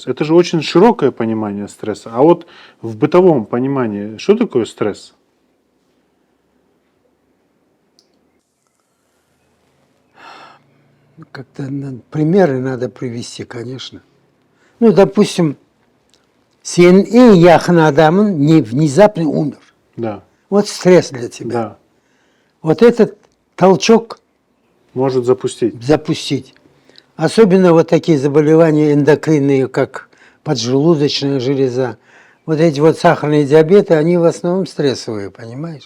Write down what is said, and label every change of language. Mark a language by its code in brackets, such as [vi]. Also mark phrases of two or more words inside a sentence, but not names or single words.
[ru] Это же очень широкое понимание стресса. А вот в бытовом понимании, что такое стресс? Как-то примеры надо привести, конечно. Ну, допустим, [tr] senin en yakın adamın [ru] внезапно умер. Да. Вот стресс для тебя. Да. Вот этот толчок Может запустить. Особенно вот такие заболевания эндокринные, как поджелудочная железа. Вот эти вот сахарные диабеты, они в основном стрессовые, понимаешь?